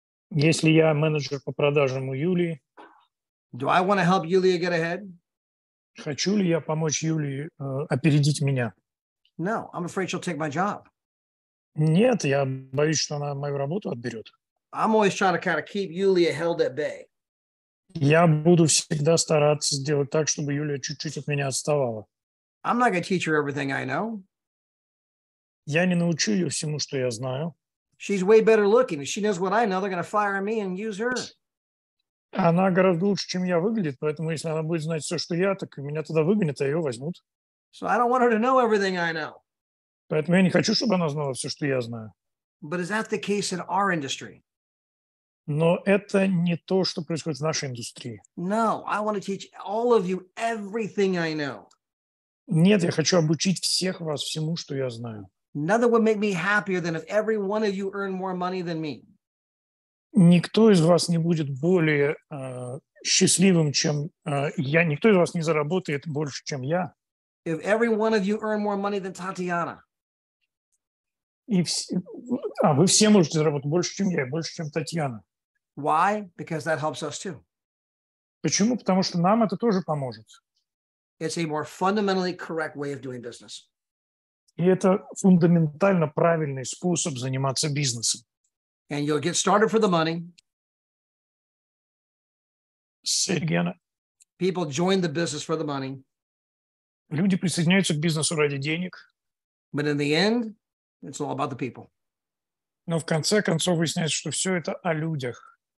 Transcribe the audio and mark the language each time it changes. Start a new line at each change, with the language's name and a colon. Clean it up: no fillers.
Russian: Если я менеджер по продажам у Юлии,
English: do I want to help Yulia get ahead?
Russian: хочу ли я помочь Юлии опередить меня?
English: No, I'm afraid she'll take my job.
Russian: Нет, я боюсь, что она мою работу отберет.
English: I'm always trying to kind of keep Yulia held at bay.
Russian: Я буду всегда стараться сделать так, чтобы Юлия чуть-чуть от меня отставала.
English: I'm not going to teach her everything I know.
Russian: Я не научу ее всему, что я знаю.
English: She's way better looking. If she knows what I know, they're going to fire me and use her.
Russian: Она гораздо лучше, чем я выглядит, поэтому если она будет знать все, что я, так меня туда выгонят, а ее возьмут.
English: So I don't want her to know everything I know.
Russian: Поэтому я не хочу, чтобы она знала все, что я знаю.
English: But is that the case in our industry?
Russian: Но это не то, что происходит в нашей индустрии.
English: No, I want to teach all of you everything I know.
Russian: Нет, я хочу обучить всех вас всему, что я знаю.
English: Nothing would make me happier than if every one of you earned more money than me.
Russian: Никто из вас не будет более счастливым, чем я. Никто из вас не заработает больше, чем я.
English: If every one of you earned more money than Tatiana.
Russian: И вы все можете заработать больше, чем я, и больше, чем Татьяна.
English: Why? Because that helps us too.
Russian: Почему? Потому что нам это тоже поможет.
English: It's a more fundamentally correct way of doing business.
Russian: И это фундаментально правильный способ заниматься бизнесом.
English: And you'll get started for the money. People join the business for the money.
Russian: Люди присоединяются к бизнесу ради денег.
English: But in the end, it's all about the people.
Russian: Но в конце концов выясняется, что все это о людях.